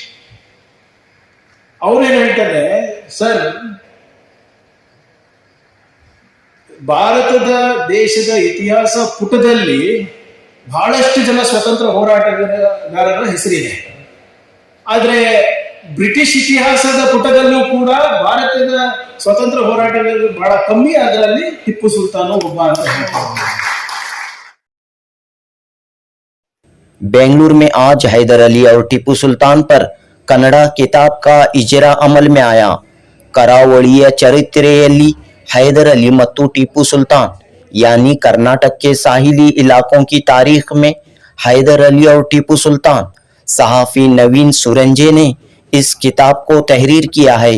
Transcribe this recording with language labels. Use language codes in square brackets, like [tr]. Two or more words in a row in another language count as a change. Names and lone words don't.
[kn] ಅವನೇನು ಹೇಳ್ತಾನೆ, ಸರ್, ಭಾರತದ ದೇಶದ ಇತಿಹಾಸ ಪುಟದಲ್ಲಿ ಬಹಳಷ್ಟು ಜನ ಸ್ವತಂತ್ರ ಹೋರಾಟಗಾರರ ಹೆಸರಿದೆ, ಆದ್ರೆ ಬ್ರಿಟಿಷ್ ಇತಿಹಾಸದ ಪುಟದಲ್ಲೂ ಕೂಡ ಭಾರತದ ಸ್ವತಂತ್ರ ಹೋರಾಟಗಾರರು ಬಹಳ ಕಮ್ಮಿ, ಅದರಲ್ಲಿ ಟಿಪ್ಪು ಸುಲ್ತಾನ್ ಒಬ್ಬ ಅಂತ ಹೇಳ್ತಾರೆ. [ur] بنگلورو میں آج حیدر علی اور ٹیپو سلطان پر کنڑا کتاب کا اجرا عمل میں آیا. करावळिಯ ಚರಿತ್ರೆಯಲ್ಲಿ हैदर अली ಮತ್ತು टीपू सुल्तान یعنی کرناٹک کے ساحلی علاقوں کی تاریخ میں حیدر علی اور ٹیپو سلطان، صحافی نوین سورنجے نے اس کتاب کو تحریر کیا ہے।